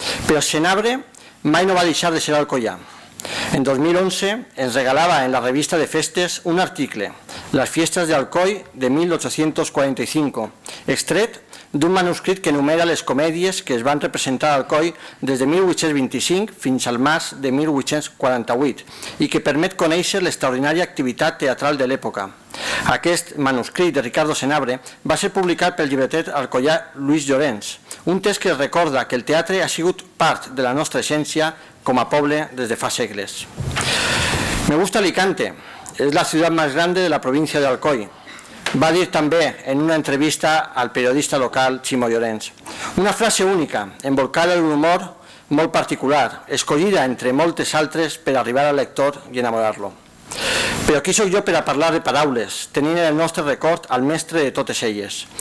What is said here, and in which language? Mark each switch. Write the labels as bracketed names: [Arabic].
[Catalan] Però Senabre mai no va deixar de ser alcoià. En 2011 ens regalava en la revista de festes un article, Les fiestas de Alcoi de 1845, extret d'un manuscrit que enumera les comèdies que es van representar a Alcoi des de 1825 fins al març de 1848 i que permet conèixer l'extraordinària activitat teatral de l'època. Aquest manuscrit de Ricardo Senabre va ser publicat pel llibreter alcoià Luis Llorens, un text que recorda que el teatre ha sigut part de la nostra essència com a poble des de fa segles. [Spanish] Me gusta Alicante, es la ciudad más grande de la provincia de Alcoi. [Catalan] Va dir també en una entrevista al periodista local Ximo Llorens. Una frase única, envolcada d'un humor molt particular, escollida entre moltes altres per arribar al lector i enamorar-lo. Però qui sóc jo per a parlar de paraules, tenint en el nostre record el mestre de totes elles.